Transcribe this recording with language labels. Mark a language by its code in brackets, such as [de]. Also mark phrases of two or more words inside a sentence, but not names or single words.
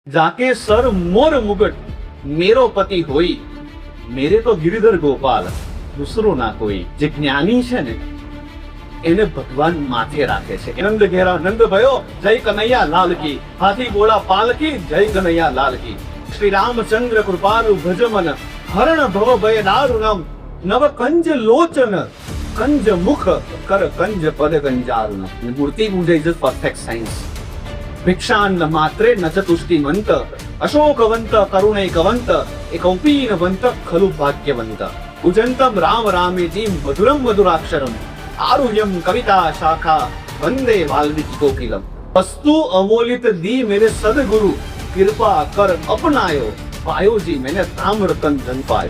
[hi] जाके सर मोर मुगट मेरो पति होई, मेरे तो गिरिधर गोपाल दूसरो ना कोई। [gu] જે જ્ઞાની છે ને એને ભગવાન માથે રાખે છે। [hi] आनंद घेरा नंद भयो जय कनैया लाल की, हाथी घोड़ा पालकी जय कनैया लाल की। [sa] श्री रामचंद्र कृपालु भजमन हरण भव भय दारुणम्, नव कंज लोचन कंज मुख कर कंज पद कंजारुण। [gu] મૂર્તિ પૂજે [en] is perfect science. [sa] भिक्षान्न मात्रे न च तुष्टिमंत, अशोकवंत करुणैकवंत एकौपीनवंत खलु भाग्यवंत। उजंतम राम रामेति मधुरम मधुराक्षरम, आरुह्यम कविता शाखा वंदे वाल्मीकि कोकिलम। [hi] वस्तु अमोलित दी मेरे सदगुरु, कृपा कर अपनायो पायो जी मैंने ताम रतन धन पायो।